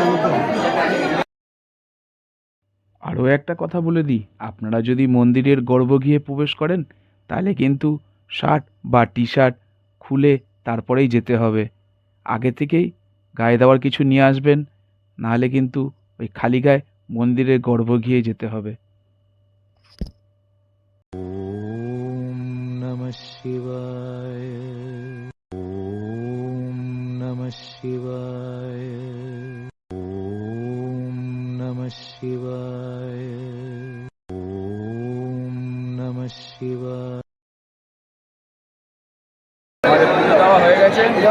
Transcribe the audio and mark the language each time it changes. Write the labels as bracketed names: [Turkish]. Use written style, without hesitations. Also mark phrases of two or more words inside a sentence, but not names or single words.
[Bangla] আরও একটা কথা বলে দিই, আপনারা যদি মন্দিরের গর্ভগৃহে প্রবেশ করেন তাহলে কিন্তু শার্ট বা টি শার্ট খুলে তারপরেই যেতে হবে। আগে থেকেই গায়ে দেওয়ার কিছু নিয়ে আসবেন, নাহলে কিন্তু ওই খালি গায়ে মন্দিরের গর্ভগৃহে যেতে হবে। [Sanskrit] ओम् नमः शिवाय ओम् नमः शिवाय ओम् नमः शिवाय ओम् नमः शिवाय। [Bangla] আমাদের পুজো দেওয়া হয়ে গেছে।